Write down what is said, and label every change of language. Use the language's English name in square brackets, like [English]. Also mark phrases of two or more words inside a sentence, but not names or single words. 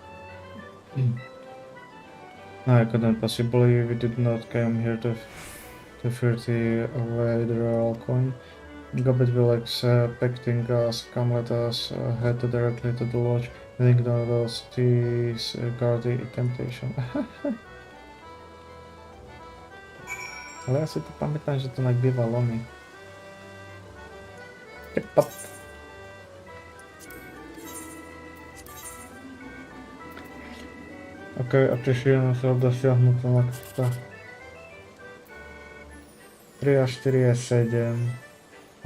[English] I couldn't possibly believe we did not come here to filthy away the royal coin. Gobbet will expecting us, come let us head directly to the lodge. I think those thieves guard the temptation. [Slovak] Ale ja si to pamätám, že to bývalo mi. Ok, a teším sa dosiahnuť na 3 a 4 je 7.